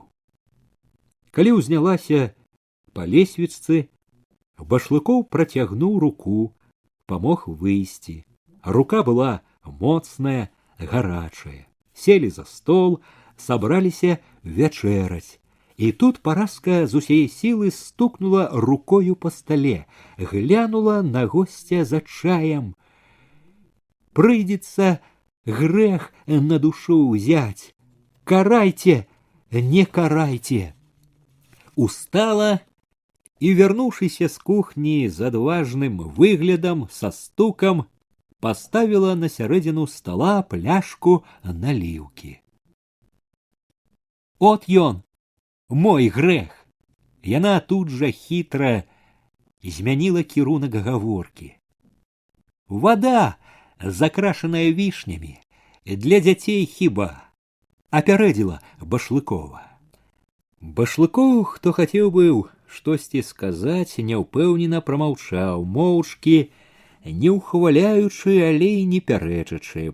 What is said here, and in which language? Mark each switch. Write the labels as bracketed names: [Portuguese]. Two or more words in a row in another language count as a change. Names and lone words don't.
[Belarusian] Калі ўзнялася па лесвічцы, Башлыкоў працягнуў руку, памог выйсці. Рука была моцная, гарачая. Сели за стол, сабраліся вячэраць. І тут Параска з усей сілы стукнула рукою по столе, глянула на гостя за чаем. [Russian] Прыйдется грех на душу взять. [Belarusian] Карайте, не карайте. [Russian] Устала и, вернувшись с кухни с отважным выглядом, со стуком, поставила на середину стола пляшку наливки. [Belarusian] От ён, мой грех. Яна тут же хитро змяніла кірунак гаворкі. [Russian] Вода, закрашенная вишнями, [Belarusian] для дзяцей хіба, апярэдзіла Башлыкова. Башлыкоў, хто хацеў быў штосьці сказаць, няўпэўнена прамаўчаў, моўчкі, не ухваляючы, але і не пярэчачы.